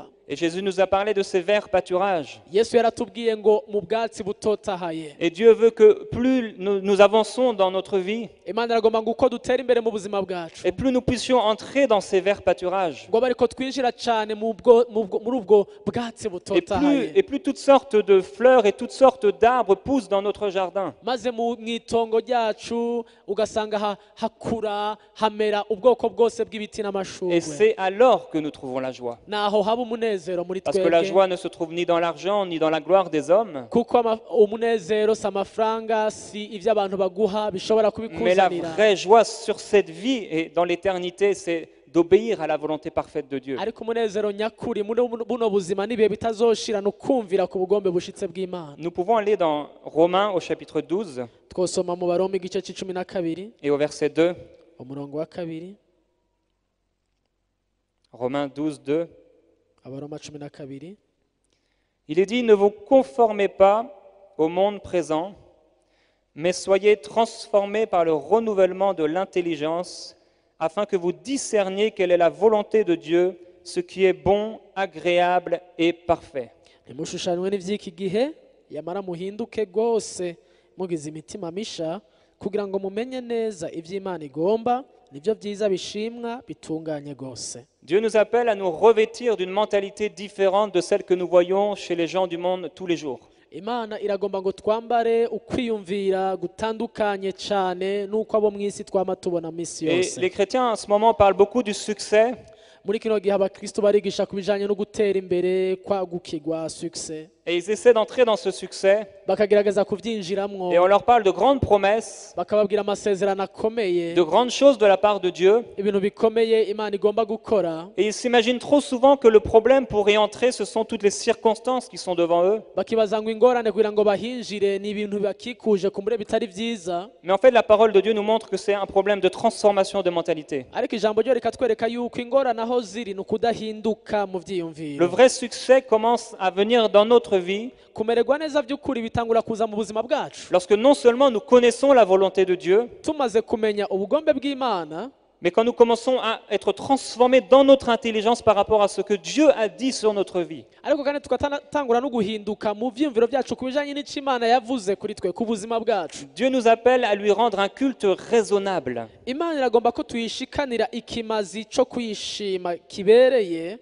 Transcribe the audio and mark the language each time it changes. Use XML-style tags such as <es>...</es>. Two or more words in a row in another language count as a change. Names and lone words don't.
<fr>Et Jésus nous a parlé de ces verts pâturages.</fr> <rn>Yesu yaratubwiye ngo mu bwatsi butotahaye.</rn> <fr>Et Dieu veut que plus nous avançons dans notre vie,</fr> <rn>Imana iragomba ngo uko dutera imbere mu buzima bwacu.</rn> <fr>et plus nous puissions entrer dans ces verts pâturages.</fr> <rn>Ngo bariko twinjira cyane muri ubwo bwatsi butotahaye.</rn> <fr>Et plus toutes sortes de fleurs et toutes sortes d'arbres poussent dans notre jardin.</fr> <rn>Maze mu itongo ryacu ugasanga hakura hamera ubwoko bwose bw'ibiti</rn> <fr>Et</fr> <rn>n'amashurwe.</rn> <fr>c'est alors que nous trouvons la joie.</fr> <rn>Naho haba umunezero muri</rn> <fr>Parce que la</fr> <rn>twebwe.</rn> <fr>joie ne se trouve ni dans l'argent, ni dans la gloire des hommes.</fr> <rn>Kuko umunezero si amafaranga si ibyo abantu baguha bishobora</rn> <fr>Mais la</fr> <rn>kubikuzanira.</rn> <fr>vraie joie sur cette vie et dans l'éternité, c'est d'obéir à la volonté parfaite de Dieu.</fr> <rn>Ariko umunezero nyakuri muri buno buzima n'ibihe bitazoshira no kumvira ku bugombe bushitse bw'Imana.</rn> <fr>Nous pouvons aller dans Romains au chapitre 12</fr> <rn>Twosoma mu Baroma igice c'icumi na kabiri</rn> <fr>et au verset 2.</fr> <rn>umurongo wa kabiri.</rn> <fr>Romains 12, 2.</fr> <rn>Abaroma cumi na kabiri.</rn> <fr>Il est dit, ne vous conformez pas au monde présent, mais soyez transformés par le renouvellement de l'intelligence, afin que vous discerniez quelle est la volonté de Dieu, ce qui est bon, agréable et parfait.</fr> <rn>Ntimushushanywe n'ivy'iki gihe yamara muhinduke rwose mugize imitima misha kugira ngo mumenye neza ivy'Imana igomba nibyo byiza bishimwa bitunganye rwose.</rn> <fr>Dieu nous appelle à nous revêtir d'une mentalité différente de celle que nous voyons chez les gens du monde tous les jours.</fr> <rn>Imana iragomba ngo twambare ukwiyumvira gutandukanye cyane nuko abo mu isi twama tubona misi</rn> <fr>Et</fr> <rn>yose.</rn> <fr>les chrétiens en ce moment parlent beaucoup du succès,</fr> <rn>Muri kino gihe abakristo barigisha ku bijanye no gutera imbere kwagukirwa succès.</rn> <fr>et ils essaient d'entrer dans ce succès,</fr> <rn>Bakagerageza kuvyinjiramwo</rn> <fr>et on leur parle de grandes promesses,</fr> <rn>bakababwira amasezerano akomeye</rn> <fr>de grandes choses de la part de Dieu,</fr> <rn>ibintu bikomeye Imana igomba gukora.</rn> <fr>et ils s'imaginent trop souvent que le problème pour y entrer, ce sont toutes les circonstances qui sont devant eux.</fr> <rn>Bakibaza ngo ingorane kugira ngo bahinjire ni ibintu bakikuje kumure bitari vyiza.</rn> <fr>Mais en fait, la parole de Dieu nous montre que c'est un problème de transformation de mentalité.</fr> <rn>Ariko ijambo ryo rikatwereka yuko ingorane aho ziri ni ukudahinduka mu</rn> <fr>Le</fr> <rn>vyiyumviro.</rn> <fr>vrai succès commence à venir dans notre vie</fr> <rn>Kumererwa neza vy'ukuri bitangura kuza mu buzima bwacu</rn> <fr>lorsque non seulement nous connaissons la volonté de Dieu,</fr> <rn>tumaze kumenya ubugombe bw'Imana,</rn> <fr>mais quand nous commençons à être transformés dans notre intelligence par rapport à ce que Dieu a dit sur notre vie.</fr> <rn>ariko kandi tugatangura no guhinduka mu vyiyumviro vyacu ku bijanye n'ico Imana yavuze kuri twe ku buzima bwacu.</rn> <fr>Dieu nous appelle à lui rendre un culte raisonnable.</fr> <rn>Imana iragomba ko tuyishikanira ikimazi co kuyishima kibereye.</rn>